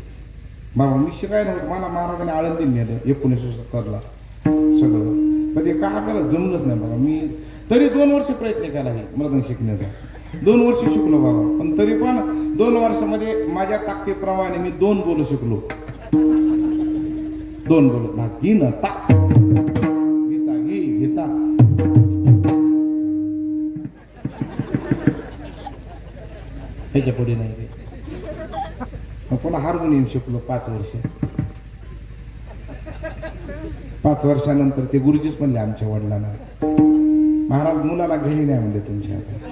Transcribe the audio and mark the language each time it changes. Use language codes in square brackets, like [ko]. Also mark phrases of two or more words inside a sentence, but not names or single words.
[mr] बाबा मी शिकायला नव्हतं, मला महाराजांनी आळंदीत नेलं 1970ला सगळं, पण ते काय आपल्याला जमलंच नाही बाबा. मी तरी 2 वर्ष प्रयत्न केला हे मृदंग शिकण्याचा, 2 वर्ष शिकलो बाबा. पण तरी पण 2 वर्षामध्ये माझ्या ताकदीप्रमाणे मी 2 बोल शिकलो. 2 बोल ना घी न ता गीता घी गीता. ह्याच्या पुढे नाही रे. पुन्हा हार्मोनियम शिकलो 5 वर्ष. 5 वर्षानंतर ते गुरुजीच म्हणले आमच्या वडिलांना, महाराज मुलाला घरी नाही म्हणले तुमच्या आता.